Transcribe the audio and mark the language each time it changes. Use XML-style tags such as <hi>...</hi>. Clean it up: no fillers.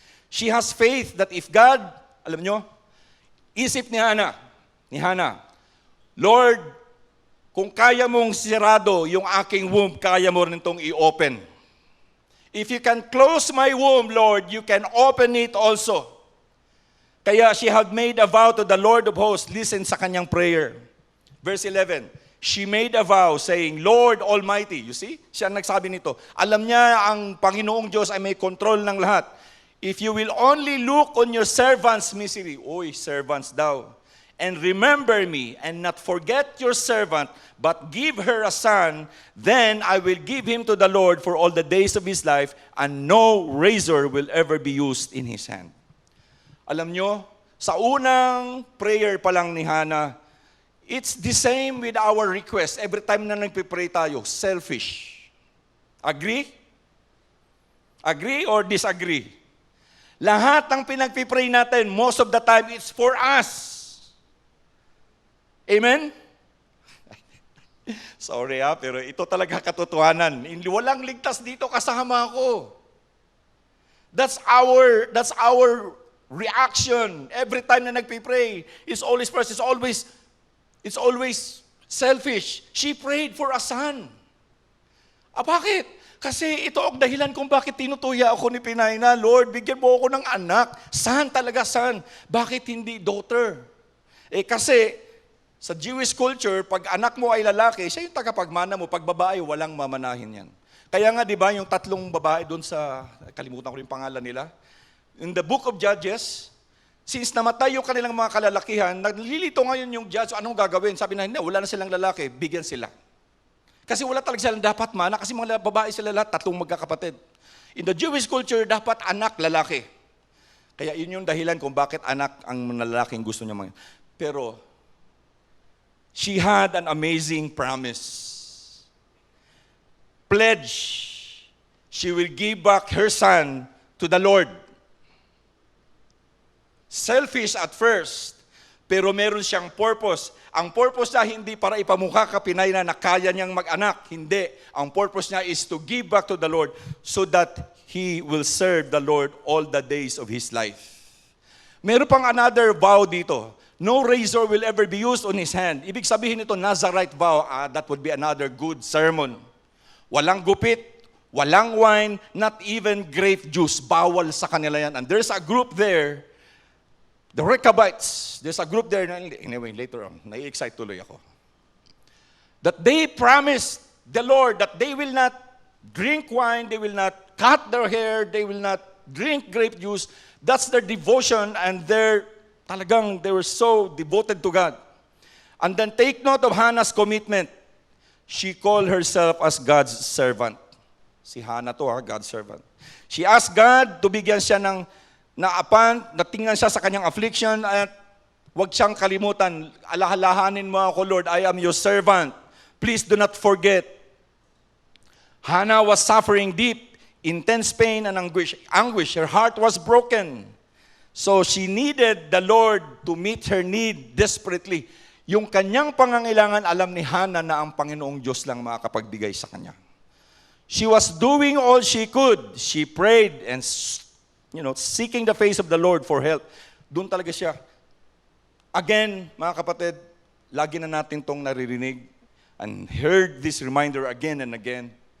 <en>She has faith that if God,</en> <tl>alam nyo, isip ni Hannah, Lord, kung kaya mong sirado yung aking womb, kaya mo rin itong i-open.</tl> <en>If you can close my womb, Lord, you can open it also. Kaya she had made a vow to the Lord of hosts. Listen</en> <tl>sa kanyang</tl> <en>prayer. Verse 11, she made a vow saying, Lord Almighty. You see?</en> <tl>Siya nagsabi nito. Alam niya ang Panginoong Diyos ay may control ng lahat.</tl> <en>If you will only look on your servant's misery. Uy,</en> <tl>servants daw.</tl> <en>And remember me, and not forget your servant, but give her a son, then I will give him to the Lord for all the days of his life, and no razor will ever be used in his hand.</en> <tl>Alam nyo, sa unang prayer pa lang ni Hannah,</tl> <en>it's the same with our request.</en> <tl>Every time na nagpipray tayo, selfish. Agree?</tl> <en>Agree or disagree?</en> <tl>Lahat ng pinagpipray natin,</tl> <en>most of the time, it's for us. Amen?</en> <tl>Sorry pero ito talaga katotohanan. Walang ligtas dito kasama ko.</tl> <en>That's our reaction. Every time</en> <tl>na nagpipray,</tl> <en>it's always first, it's always selfish. She prayed for a son.</en> <tl>Bakit? Kasi ito ang dahilan kung bakit tinutuya ako ni Pinay na, Lord, bigyan mo ako ng anak. Son talaga, son. Bakit hindi daughter? Kasi sa Jewish culture, pag anak mo ay lalaki, siya yung tagapagmana mo. Pag babae, walang mamanahin yan. Kaya nga, di ba, yung tatlong babae doon sa, kalimutan ko rin pangalan nila,</tl> <en>in the book of Judges,</en> <tl>since namatay yung kanilang mga kalalakihan, naglilito ngayon yung judge, anong gagawin? Sabi na, hindi, wala na silang lalaki, bigyan sila. Kasi wala talaga silang dapat mana, kasi mga babae sila lahat, tatlong magkakapatid.</tl> <en>In the Jewish culture,</en> <tl>dapat anak, lalaki. Kaya yun yung dahilan kung bakit anak ang lalaking gusto niya mga.</tl> <en>Pero, she had an amazing promise. Pledge, she will give back her son to the Lord. Selfish at first,</en> <tl>pero meron siyang purpose. Ang purpose niya hindi para ipamukha ka Pinay na kaya niyang mag-anak. Hindi. Ang purpose niya</tl> <en>is to give back to the Lord so that he will serve the Lord all the days of his life.</en> <tl>Meron pang</tl> <en>another vow dito. No razor will ever be used on his hand.</en> <tl>Ibig sabihin nito, Nazarite vow,</tl> <en>that would be another good sermon.</en> <tl>Walang gupit, walang wine,</tl> <en>not even grape juice.</en> <tl>Bawal sa kanila yan.</tl> <en>And there's a group there, the Rechabites, there's a group there, anyway, later on,</en> <tl>nai-excite tuloy ako,</tl> <en>that they promised the Lord that they will not drink wine, they will not cut their hair, they will not drink grape juice. That's their devotion and</en> <tl>talagang</tl> <en>they were so devoted to God. And then take note of Hannah's commitment. She called herself as God's servant.</en> <tl>Si Hannah to, God's servant.</tl> <en>She asked God to</en> <tl>bigyan siya ng natingnan siya sa kanyang affliction at huwag siyang kalimutan. Alahalahanin mo ako,</tl> <en>Lord, I am your servant. Please do not forget. Hannah was suffering deep, intense pain and anguish. Her heart was broken. So she needed the Lord to meet her need desperately.</en> <tl>Yung kanyang pangangailangan, alam ni Hannah na ang Panginoong Diyos lang makakapagbigay sa kanya.</tl> <en>She was doing all she could. She prayed and, seeking the face of the Lord for help.</en> <tl>Doon talaga siya. Again, mga kapatid, lagi na natin tong naririnig</tl> <en>and heard this reminder again and again.</en>